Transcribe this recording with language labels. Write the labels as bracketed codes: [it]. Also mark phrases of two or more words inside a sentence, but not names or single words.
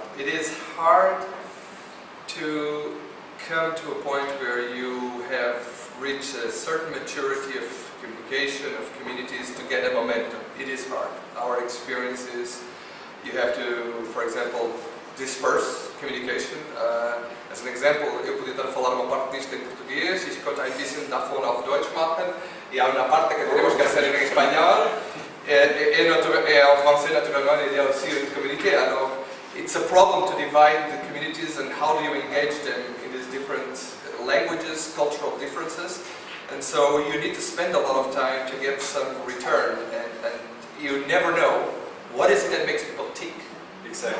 [en] It is hard to come to a point where you have reached a certain maturity of communication, of communities, to get a momentum. It is hard. Our experience is you have to, for example, disperse communication. As an example, [pt] eu podia estar a falar uma parte disto em português, [de] ich konnte ein bisschen davon auf Deutsch machen, [pt] e há uma parte que [es] tenemos que hacer en español, [fr] et en français naturellement, il y a aussi une communauté. Alors, [en] it's a problem to divide the communities and how do you engage them in these different languages, cultural differences. And so you need to spend a lot of time to get some return, and you never know what is it that makes people tick. Exactly.